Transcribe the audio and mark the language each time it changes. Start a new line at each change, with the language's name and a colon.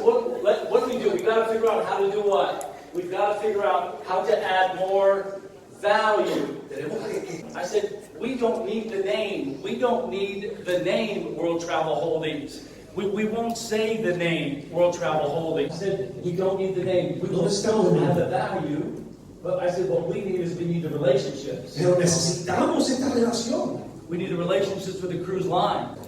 English: So what do we do? We've got to figure out how to do what? We've got to figure out how to add more value. I said, we don't need the name. We don't need the name World Travel Holdings. We won't say the name World Travel Holdings. I said, we don't need the name. We will still have the value. But I said, what we need the relationships.
Spanish: Pero necesitamos esta relación.
English: We need the relationships with the cruise line.